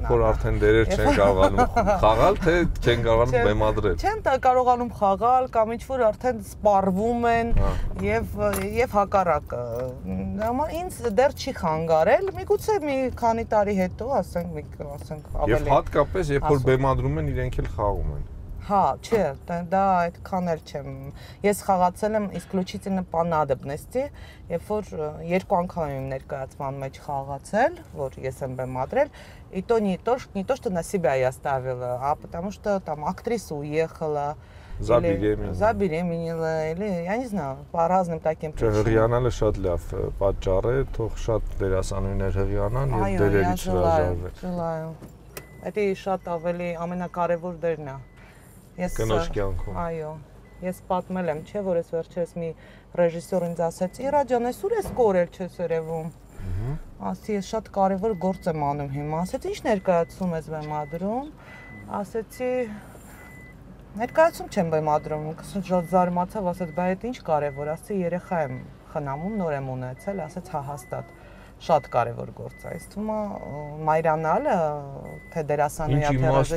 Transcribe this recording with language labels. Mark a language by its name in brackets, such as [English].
[Armenian] Երբ որ արդեն դերեր չեն կարողանում խաղալ, թե չեն կարողանում բեմադրել։ Չեն կարողանում խաղալ կամ ինչ-որ արդեն սպառվում են եւ հակառակը։ Ինձ դեռ չի խանգարել, միգուցե մի քանի տարի հետո, ասենք ավելի։ Եվ հատկապես երբ որ բեմադրում են, իրենք էլ խաղում են։ Հա, չէ, դա այդքան էլ չեմ։ Ես խաղացել եմ [Russian] исключительно по надобности, [Armenian] երբ որ երկու անգամ եմ ներկայացման մեջ խաղացել, որ ես եմ бемадрել, [Russian] и то не то, что на себя я ставила, а потому что там актриса уехала, забеременела, или я не знаю, по разным таким причинам. [Armenian] Հղիանալը շատ լավ պատճառ է, թող շատ դերասանուհիներ հղիանան եւ դերերից հրաժարվեն։ [Russian] Желаю։ [Armenian] Դա շատ ավելի ամենակարևոր դերն է։ Կնոջ կյանքում։ Այո, ես պատմել եմ, չէ, որ ես վերջերս մի ռեժիսոր ինձ ասեց՝ «Իռաջան, ես ուր ես կորել, չես երևում»։ Ասի, ես շատ կարևոր գործ եմ անում հիմա։ Ասեցի, ի՞նչ ներկայացում ես բեմադրում։ Ասեցի, ներկայացում չեմ բեմադրում։ Շատ զարմացավ, ասեց, «Բա այդ ինչ կարևոր»։ Ասեցի, երեխա եմ խնամում, նոր եմ ունեցել, ասեց, հա, հաստատ։ Շատ կարևոր գործ է։ Այս թվում է մայրանալը, թե դերասանուհի թե